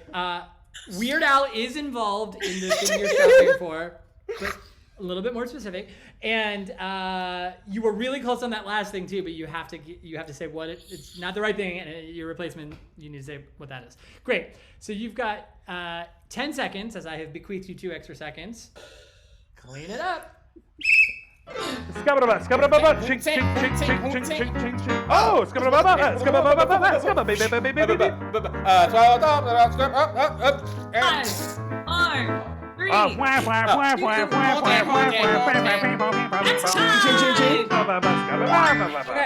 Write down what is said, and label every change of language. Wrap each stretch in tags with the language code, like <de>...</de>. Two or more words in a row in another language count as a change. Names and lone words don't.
<en>Weird Al is involved in the thing you're shopping for, but a little bit more specific. And you were really close on that last thing too, but you have to say what it's not the right thing, and your replacement, you need to say what that is. Great. So you've got 10 seconds, as I have bequeathed you 2 extra seconds. Clean it up. Scabba-da-ba, scabba-da-ba-ba, chink, chink, chink, chink, chink, chink, chink, chink. Oh, scabba-da-ba-ba, scabba-ba-ba-ba, scabba-ba-ba-ba-ba-ba-ba. 5, 4, 3, Okay.</en>